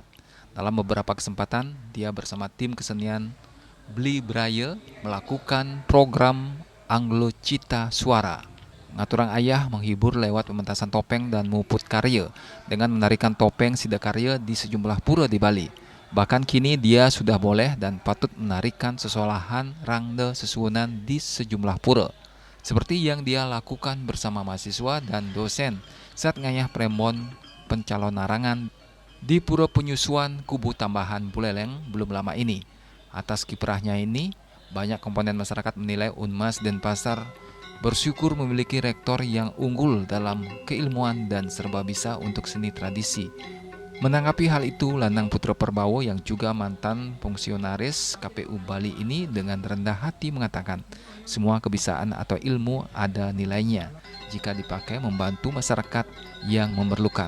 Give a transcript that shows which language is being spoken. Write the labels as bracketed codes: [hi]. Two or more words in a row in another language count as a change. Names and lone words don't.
[id] Dalam beberapa kesempatan, dia bersama tim kesenian Bli Braya melakukan program Anglo Cita Suara. [ban] Ngaturang ayah [id] menghibur lewat pementasan topeng dan [ban] muput karya [id] dengan menarikan topeng sidakarya di sejumlah pura di Bali. Bahkan kini dia sudah boleh dan patut menarikan [ban] sesolahan rangda sesuunan [id] di sejumlah pura. Seperti yang dia lakukan bersama mahasiswa dan dosen saat [ban] ngayah premon pencalonarangan [id] di Pura Penyusuan Kubu Tambahan Buleleng belum lama ini. Atas kiprahnya ini, banyak komponen masyarakat menilai Unmas Denpasar bersyukur memiliki rektor yang unggul dalam keilmuan dan serba bisa untuk seni tradisi. Menanggapi hal itu, Lanang Putra Perbawo yang juga mantan fungsionaris KPU Bali ini dengan rendah hati mengatakan, semua kebisaan atau ilmu ada nilainya jika dipakai membantu masyarakat yang memerlukan.